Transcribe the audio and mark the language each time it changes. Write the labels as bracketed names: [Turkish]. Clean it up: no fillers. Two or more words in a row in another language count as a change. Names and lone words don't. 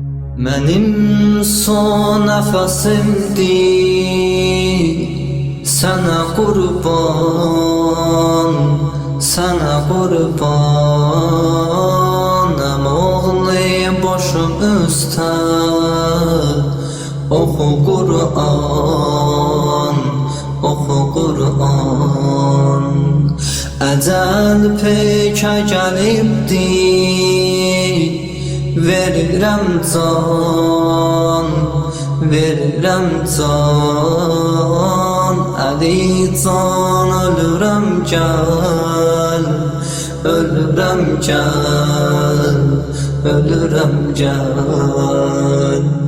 [Turkish] Benim son nefesimdi, sana kurban, sana kurban. Oğlu başım üstte, oku Kur'an, oku Kur'an. [Azerbaijani] Ecel pek gelibdi, verirəm can, verirəm can. Əli can, ölürəm gəl, ölürəm gəl, ölürəm gəl.